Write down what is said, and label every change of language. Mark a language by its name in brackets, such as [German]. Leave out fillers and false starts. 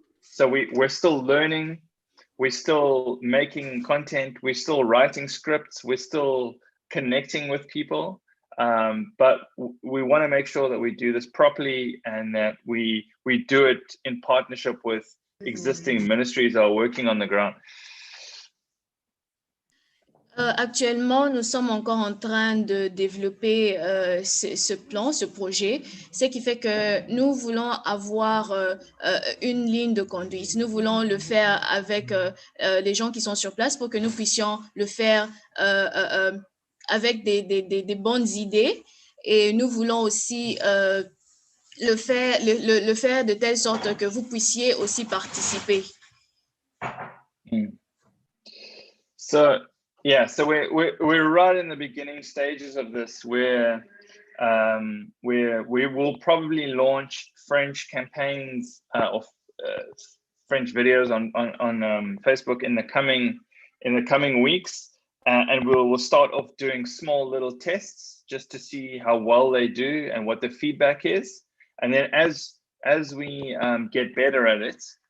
[English] So we're still learning, we're still making content, we're still writing scripts, we're still connecting with people. But we want to make sure that we do this properly and that we do it in partnership with existing ministries that are working on the ground. [French] Actuellement, nous sommes encore en train de développer ce plan, ce projet, ce qui fait que nous voulons avoir une ligne de conduite. Nous voulons le faire avec les gens qui sont sur place pour que nous puissions le faire avec des bonnes idées. Et nous voulons aussi le faire de telle sorte que vous puissiez aussi participer. [English] So we're right in the beginning stages of this, where we will probably launch French campaigns of French videos on Facebook in the coming weeks, and we'll start off doing small little tests just to see how well they do and what the feedback is, and then as we get better at it,